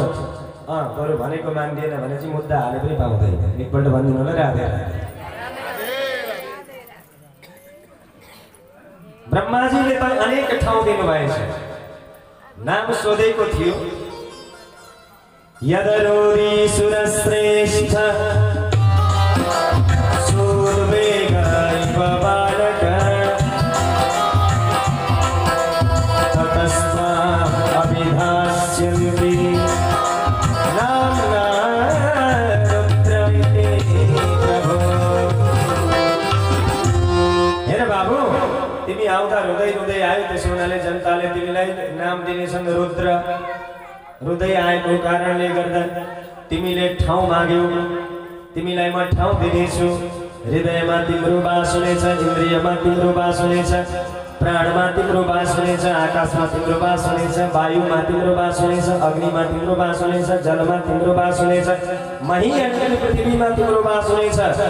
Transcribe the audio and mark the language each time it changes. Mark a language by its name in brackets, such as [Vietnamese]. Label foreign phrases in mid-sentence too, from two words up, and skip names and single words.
[Nepali] बरु भनेको मान्दिएन भने चाहिँ मुद्दा हाले पनि पाउँदैन। एकपल्ट भनिदिनु होला, राधे राधे। ब्रह्माजीले त अनेक ठाउँ दिनुभएछ, नाम सोधेको थियो [Sanskrit] यदरोरी सुरश्रेष्ठ सूर्वेग इव बालक ततस्मात् अभिधास्यन्ति नाम्ना रुद्रमिति प्रभो। [Nepali] हेर बाबु, तिमी आउँदा रुँदै रुँदै आयो, त्यसो हुनाले जनताले तिमीलाई नाम दिनेछन् रुद्र। रुँदै आएको कारणले गर्दा तिमीले ठाउँ माग्यौ, तिमीलाई म ठाउँ दिनेछु। हृदयमा तिम्रो बास हुनेछ, इन्द्रियमा तिम्रो बास हुनेछ, प्राणमा तिम्रो बास हुनेछ, आकाशमा तिम्रो बास हुनेछ, वायुमा तिम्रो बास हुनेछ, अग्निमा तिम्रो बास हुनेछ, जलमा तिम्रो बास हुनेछ, मही अण्डल पृथ्वीमा तिम्रो बास हुनेछ।